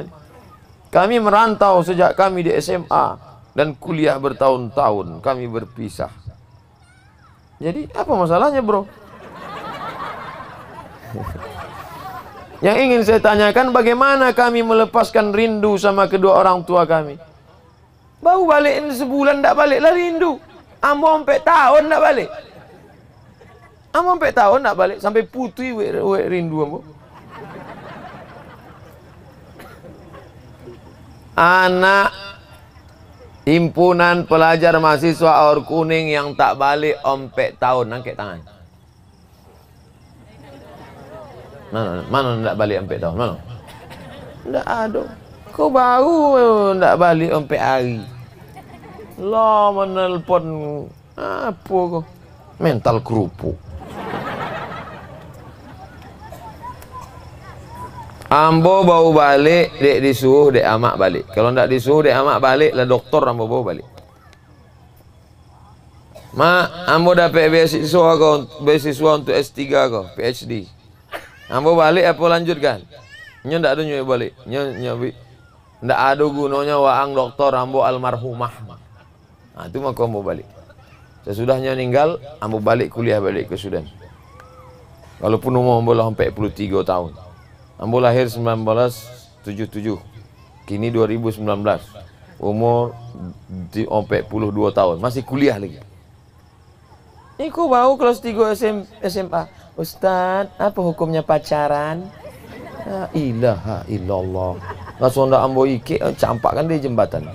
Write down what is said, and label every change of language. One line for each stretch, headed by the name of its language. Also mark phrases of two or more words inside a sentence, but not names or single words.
Indonesian: Kami merantau sejak kami di SMA dan kuliah bertahun-tahun. Kami berpisah. Jadi apa masalahnya bro? Yang ingin saya tanyakan, bagaimana kami melepaskan rindu sama kedua orang tua kami? Baru balik sebulan tak balik lah rindu.
Minangkabau: Ambo sampai tahun tak balik. Ambo sampai tahun tak balik, sampai putih rindu ambo.
Indonesian: Anak Himpunan Pelajar Mahasiswa Aur Kuning yang tak balik sampai tahun, angkat tangan. Mana tidak balik sampai tahun? Mana? Tidak ada. Kau baru tidak balik sampai hari.
Minangkabau: Lah menelpon apa kau?
Indonesian: Mental kerupuk.
Minangkabau: Ambo bau balik, dek disuruh dek amak balik. Kalau tidak disuruh dek amak balik, lah doktor ambo bawa balik. Mak, ambo dapat beasiswa untuk S3 kau, PhD. Ambo balik apa lanjutkan? Nyo ndak ada nyo balik. Nyo ndak ada gunanya waang doktor ambo almarhumah. Nah, itu maka ambo balik. Sesudahnya meninggal, ambo balik kuliah balik ke Sudan. Walaupun umur ambo lah 43 tahun. Ambo lahir 1977. Kini 2019.
Indonesian: Umur 42 tahun, masih kuliah lagi. Iku baru kelas 3 SMA. Ustaz, apa hukumnya pacaran?
Arabic: La ilaha illallah.
Minangkabau: Langsung ndak ambo ike, campakkan di jembatan.